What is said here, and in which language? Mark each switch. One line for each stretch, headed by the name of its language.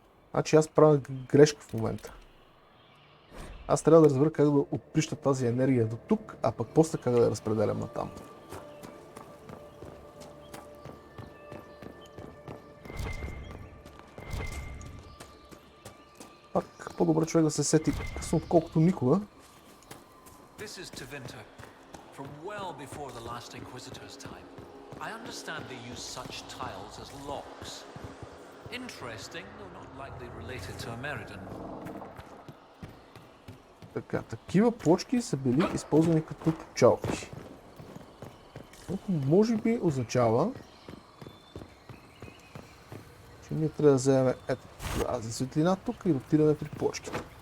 Bulgarian: Значи аз правя грешка в момента. Аз трябва да разбера как да отприща тази енергия до тук, а пък после как да я разпределям натам. Пак по-добре човек да се сети късно, отколкото никога.
English: This is Tevinter, from well before the last Inquisitor's time. I understand they use such tiles as locks. Interesting, though not likely related to Ameridan.
Bulgarian: Така, такива плочки са били използвани като пчалки. Което може би означава, че ние трябва да вземем ето тази светлина тук и отидем при плочките.